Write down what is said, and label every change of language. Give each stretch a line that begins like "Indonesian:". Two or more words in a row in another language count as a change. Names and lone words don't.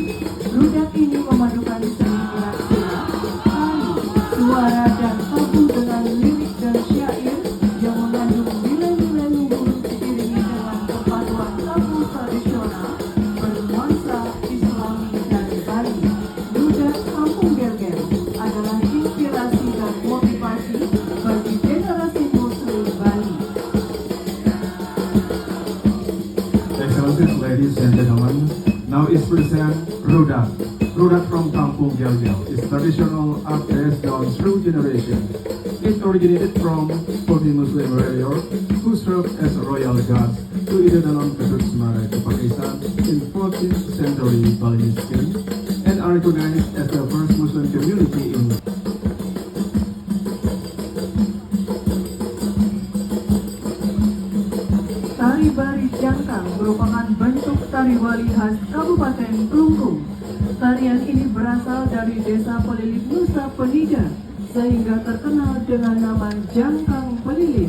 Indonesian: Rudat ini memadukan seni gerak-gerak, tari, suara, dan tabu dengan lirik dan syair yang mengandung nilai-nilai luhur diiringi dengan perpaduan tabu tradisional bernuansa Islami dari Bali. Rudat Kampung Gel-Gel adalah inspirasi dan motivasi bagi generasi Muslim Bali.
English: Excellencies, ladies and gentlemen, now is present Rudat. Rudat from Kampung Gel-Gel is traditional art passed down through generations. It originated from 40 Muslim warriors who served as royal guards to Ida dalam Ketut Mada Kepakisan in 14th century Balinese king and are recognized as the first Muslim community in
Indonesian: Tari Baris Jangkang merupakan bentuk tari wali khas Kabupaten Klungkung. Tarian ini berasal dari desa Pelilit Nusa Penida, sehingga terkenal dengan nama Jangkang Pelilit.